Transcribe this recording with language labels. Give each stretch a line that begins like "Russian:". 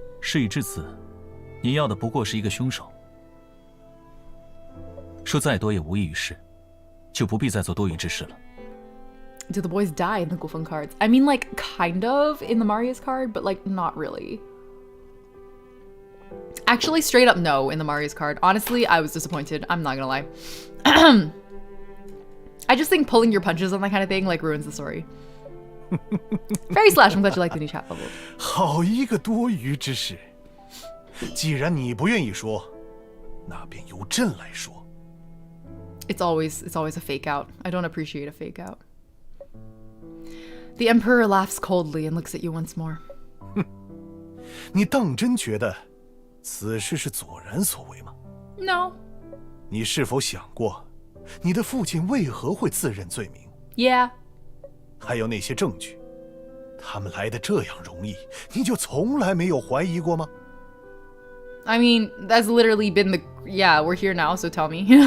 Chinese: 事已至此，你要的不过是一个凶手。说再多也无益于事，就不必再做多余之事了。
English: Do the boys die in the Gufeng cards? I mean, like, kind of in the Marius card, but like, not really. Actually, straight up no in the Marius card. Honestly, I was disappointed. I'm not gonna lie. I just think pulling your punches on that kind of thing, like, ruins the story. Fairy Slash, I'm glad you like the new chat bubble.
Chinese: 好一个多余之事！既然你不愿意说，那便由朕来说。
English: It's always a fake out. I don't appreciate a fake out. The Emperor laughs coldly and looks at you once more.
Chinese: 你当真觉得此事是左然所为吗？
English: No.
Chinese: 你是否想过，你的父亲为何会自认罪名？
English: Yeah.
Chinese: 还有那些证据，他们来的这样容易，你就从来没有怀疑过吗？
English: I mean, that's literally been the... Yeah, we're here now, so tell me.